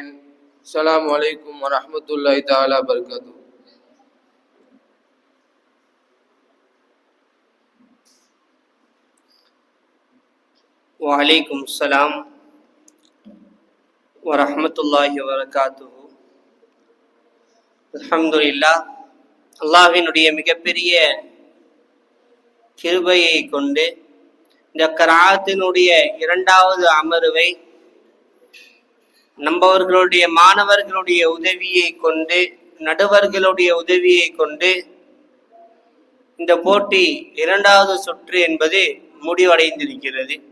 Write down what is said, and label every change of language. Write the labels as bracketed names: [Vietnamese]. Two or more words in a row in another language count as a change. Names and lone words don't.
[Arabic] السلام عليكم ورحمة الله تعالى وبركاته. وعليكم السلام ورحمة الله وبركاته. [Tamil] அல்ஹம்துலில்லாஹ், அல்லாஹ்வினுடைய மிகப்பெரிய கிருபையை கொண்டு இந்த கராத்தினுடைய இரண்டாவது அமர்வை நம்பவர்களுடைய மாணவர்களுடைய உதவியை கொண்டு, நடுவர்களுடைய உதவியை கொண்டு இந்த போட்டி இரண்டாவது சுற்று என்பது முடிவடைந்திருக்கிறது.